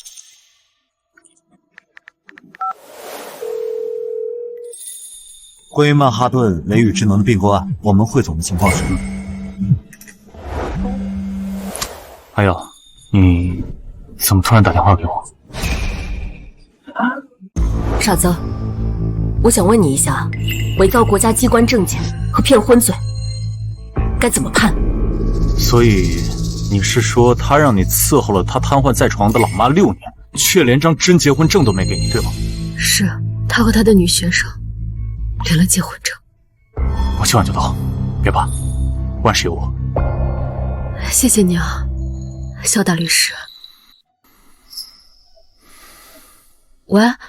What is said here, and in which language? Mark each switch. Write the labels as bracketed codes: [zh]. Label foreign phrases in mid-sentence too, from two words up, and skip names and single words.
[zh] 關於曼哈頓雷雨智能的併購案，我們匯總的情況是？還有，你怎麼突然打電話給我？傻子，我想問你一下，偽造國家機關證件和騙婚罪該怎麼判？所以你是说他让你伺候了他瘫痪在床的老媽 6年，卻連張真結婚證都沒給你，對嗎？是，他和他的女學生領了結婚證。我今晚就到，別怕，萬事有我。謝謝你啊，肖大律師。喂，